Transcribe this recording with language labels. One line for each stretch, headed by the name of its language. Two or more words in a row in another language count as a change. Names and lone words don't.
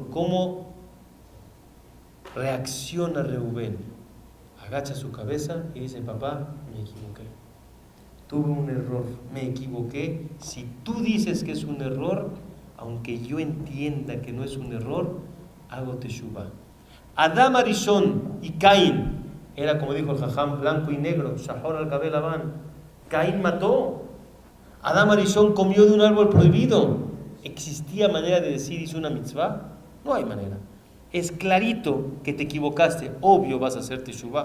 Spanish: ¿Cómo reacciona Reubén? Agacha su cabeza y dice, papá, me equivoqué. Tuve un error, me equivoqué. Si tú dices que es un error, aunque yo entienda que no es un error, hago teshuvah. Adam Arishon y Caín, era como dijo el Jajam, blanco y negro,
Hebrew: שחור על גבי לבן.
Spanish: Caín mató. Adam Arishon comió de un árbol prohibido. ¿Existía manera de decir hizo una mitzvah? No hay manera. Es clarito que te equivocaste, obvio vas a hacer teshuvah.